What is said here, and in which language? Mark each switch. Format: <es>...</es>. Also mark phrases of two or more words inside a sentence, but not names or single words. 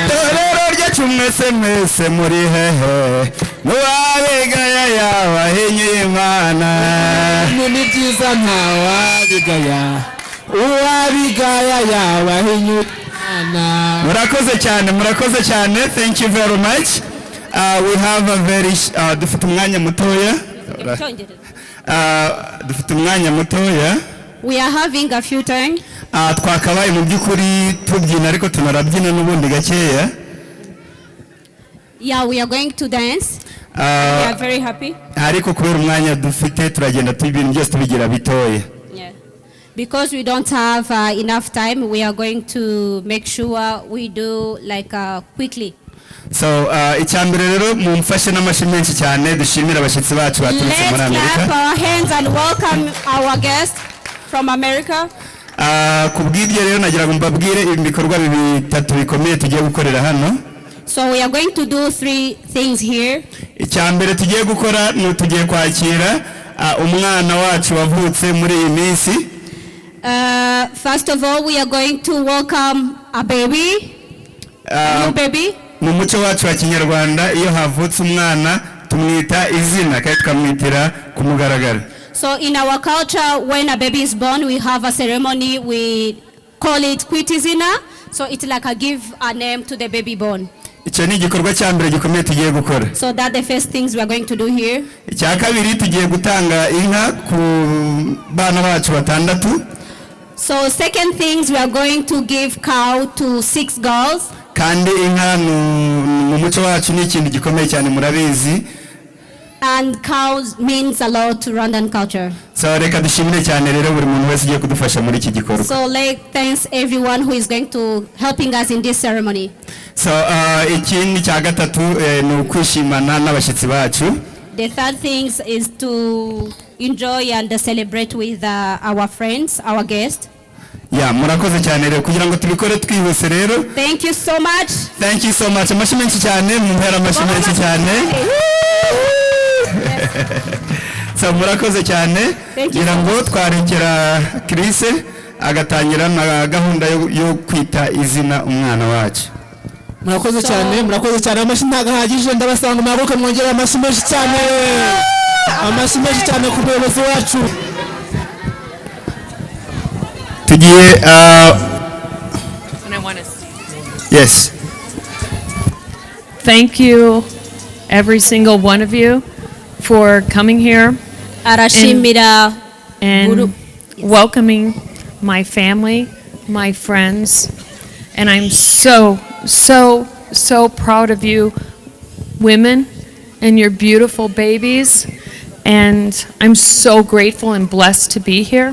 <rw>Torero ryacu mwese muri hehe, uwabigaya yaba hinyuye Imana. Ni byiza ntawabigaya, uwabigaya yaba hinyuye Imana. Murakoze cyane,</rw> <en>thank you very much. We have a very</en> <rw>dufite umwanya mutoya.</rw> <en>We are having a few time.</en> <rw>Twakabaye mu byukuri tubyina ariko tunarabyina n'ubundi gakeya.</rw> <en>Yeah, we are going to dance. We are very happy.</en> <rw>Ariko kubera umwanya dufite turagenda ibintu byose tubigira bitoya.</rw> <en>Yeah. Because we don't have enough time, we are going to make sure we do like quickly.</en> <rw>So icyambere rero mumfashe n'amashyi menshi cyane dushimira abashyitsi bacu baturutse muri Amerika.</rw> <en>Let's clap our hands and welcome our guests from America.</en> <rw>Kubw'ibyo rero nagira ngo mbabwire ibikorwa bitatu bikomeye tugiye gukorera hano.</rw> <en>So we are going to do 3 things here.</en> <rw>Icyambere tugiye gukora ni tugiye kwakira umwana wacu wavutse muri iyi minsi.</rw> <en>First of all, we are going to welcome a baby. A new baby.</en> <rw>Mu muco wacu wa Kinyarwanda iyo havutse umwana tumwita izina kandi tukamwitira ku mugaragaro.</rw> <en>So in our culture, when a baby is born, we have a ceremony, we call it</en> <rw>kwita, izina.</rw> <en>So it's like a give a name to the baby born.</en> <rw>Icyo ni igikorwa cyambere gikomeye tugiye gukora.</rw> <en>So that the first things we are going to do here.</en> <rw>Icya kabiri tugiye gutanga inka ku bana bacu batandatu.</rw> <en>So second things, we are going to give cow to 6 girls.</en> <rw>Kandi inka mu muco wacu ni ikintu gikomeye cyane murabizi.</rw> <en>And cows means a lot to Rwandan culture.</en> <rw>So reka dushimire cyane rero buri muntu wese ugiye kudufasha muri iki gikorwa.</rw> <en>So thanks everyone who is going to helping us in this ceremony.</en> <rw>So ikindi cya gatatu ni ukwishimana n'abashyitsi bacu.</rw> <en>The third thing is to enjoy and celebrate with our friends, our guests.</en> <rw>Yeah, murakoze cyane rero kugira ngo tubikore twihuse rero.</rw> <en>Thank you so much. Thank you so much.</en> <rw>Amashyi menshi cyane, mumpera amashyi menshi cyane. So murakoze cyane. Ngira ngo twarekera Chris agatangira na gahunda yo kwita izina umwana wacu. Murakoze cyane, amashyi ntagahagije, ndabasanga mwabuke mwongera amashyi menshi cyane. Amashyi menshi cyane ku muyobozi wacu.</rw> <en>Yes. Thank you, every single one of you, for coming here and welcoming my family, my friends, and I'm so proud of you women and your beautiful babies, and I'm so grateful and blessed to be here.</en>